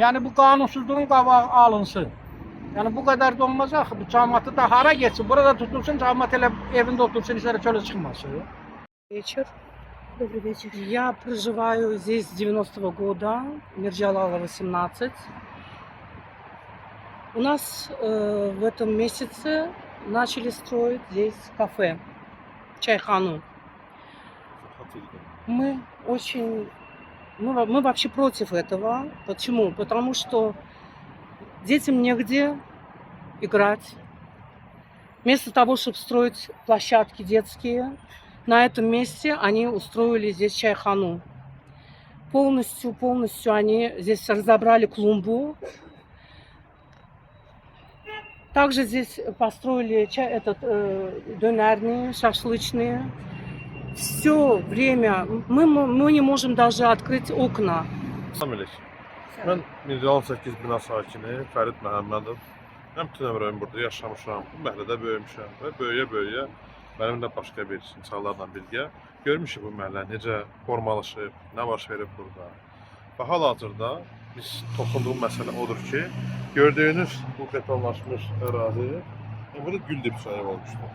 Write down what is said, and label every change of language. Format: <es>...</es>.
<az>Yəni bu qanunsuzluğun qabağı alınsın. Yəni bu qədər də olmaz axı, bu cəmiyyəti də hara geçsin, burada tutulsun, cəmiyyət elə evində otursun, işlərə çölə çıxmasın.</az> <ru>Вечер. Добрый вечер. Я проживаю здесь с 90-го года, Мирджалала 18. У нас в этом месяце начали строить здесь кафе, чайхану. Мы вообще против этого. Почему? Потому что детям негде играть. Вместо того, чтобы строить площадки детские, на этом месте они устроили здесь чайхану. Полностью они здесь разобрали клумбу. Также здесь построили донерные, шашлычные. все время мы не можем даже открыть окна.</ru> <az>Salam əleykum. Mən Mirzəlan 8 bina sakini Fərid Məhəmmədov. Mən bütün ömrümü burada yaşamışam. Bu məhəllədə böyümüşəm və böyüyə-böyüyə mənimlə başqa bir insanlarla birgə görmüşük bu məhəllə necə formalaşıb, nə baş verib burada. Və hal-hazırda biz toxunduğum məsələ odur ki, gördüyünüz bu betonlaşmış ərazi burada gül dibçayı olmuşdu.</az>